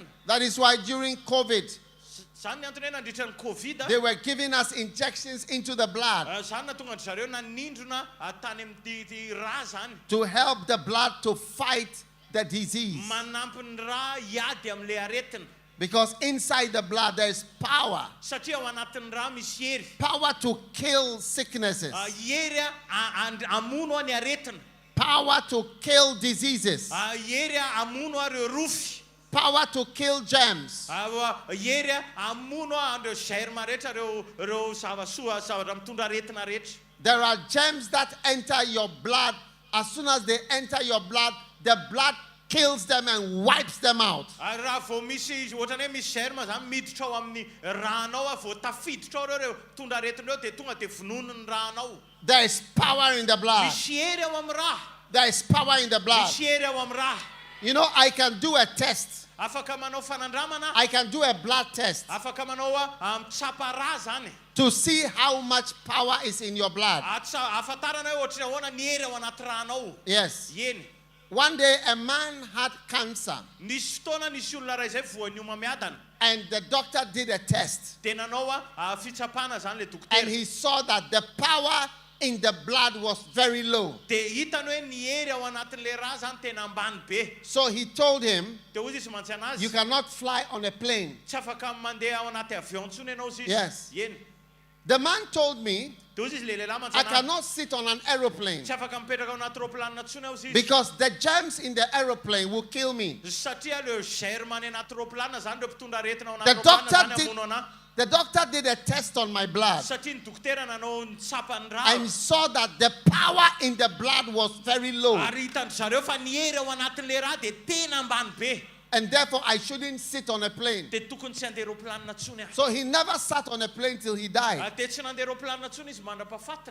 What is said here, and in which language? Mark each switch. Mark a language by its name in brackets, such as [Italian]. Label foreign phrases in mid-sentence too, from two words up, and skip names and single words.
[English] That is why during COVID, [Malagasy] Zany ny antony hoe nandritra ny Covid. [English] they were giving us injections into the blood [Malagasy] Zany na tonga andry zareo nanindrona tany amin'ity raha zany. [English] to help the blood to fight the disease. [Malagasy] Manampy ny raha hiady amin'le aretina. [English] Because inside the blood, there is power. [Malagasy] Satria ao anatin'ny raha misy hery. [English] Power to kill sicknesses. [Malagasy] Hery amono ny aretina. [English] Power to kill diseases. [Malagasy] Hery amono ireo rofy. [English] Power to kill germs. [Malagasy] Hery amono andreo germe rehetra ireo zava-soa zavatra mitondra aretina rehetra. [English] There are germs that enter your blood. As soon as they enter your blood, the blood kills them and wipes them out. [Malagasy] Raha vao misy ohatrany hoe misy germe zany miditra ao amin'ny ranao vao tafiditra ao ireo mitondra aretina ireo dia tonga dia vonono ny ranao. [English] There is power in the blood. [Malagasy] Misy hery ao amin'ny raha. [English] There is power in the blood. [Malagasy] Misy hery ao amin'ny raha. [English] You know, I can do a test. [Malagasy] Afaka manao fanandramana. [English] I can do a blood test [Malagasy] Afaka manao mitsapa raha zany. [English] to see how much power is in your blood. [Malagasy] Ahafantarana hoe ohatry ahoana ny hery ao anaty ranao. [English] Yes. [Malagasy] Eny. [English] One day a man had cancer [Malagasy] Nisy fotoana nisy olona ray izay voan'ny homamiadana. [English] and the doctor did a test [Malagasy] Dia nanao fitsapana zany le [English] and [Malagasy] dokotera. [English] he saw that the power in the blood was very low. [Malagasy] Dia hitany hoe ny hery ao anatin'le raha zany tena ambany be. [English] So he told him, [Malagasy] Dia ozy izy mantsy anazy. [English] you cannot fly on a plane. [Malagasy] Tsy afaka mandeha ao anaty avion ntsony ianao izy. [English] Yes. [Malagasy] Eny. [English] The man told me, [Malagasy] Dia ozy izy le lehilahy mantsy [English] I [Malagasy] anazy. [English] cannot sit on an aeroplane [Malagasy] Tsy afaka mipetraka ao anaty roplanina ntsony aho izy. [English] because the germs in the aeroplane will kill me. [Malagasy] Satria le germe any anaty roplanina zany ireo mpitondra aretina ao [English] The [Malagasy] anaty roplanina [English] doctor [Malagasy] zany [English] did- [Malagasy] amono anahy. [English] The doctor did a test on my blood [Malagasy] satria ny dokotera nanao ny tsapany [English] and [Malagasy] rà [English] saw that the power in the blood was very low. [Malagasy] ary hitandry zareo fa ny hery ao anatin'le rà dia tena ambany be [English] And therefore, I shouldn't sit on a plane. [Malagasy] dia tokony tsy handeha roplanina ntsony aho [English] So he never sat on a plane till he died. [Malagasy] dia tsy nandeha roplanina ntsony izy mandrapahafatiny